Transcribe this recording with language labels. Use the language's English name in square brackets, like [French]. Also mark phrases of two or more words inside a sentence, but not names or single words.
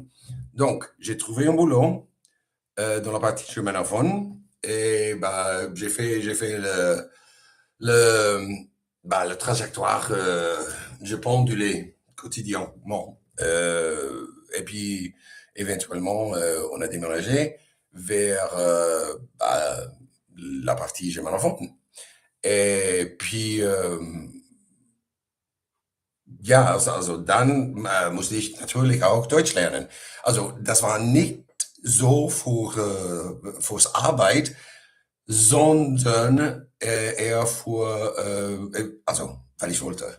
[French] Donc, j'ai trouvé un boulot dans la partie germanophone et j'ai fait le, le trajectoire, je pendulais quotidiennement. Et puis, éventuellement, on a déménagé vers la partie germanophone. Et puis, [German] ja, also dann musste ich natürlich auch Deutsch lernen. Also das war nicht so fürs Arbeit, sondern eher also weil ich wollte.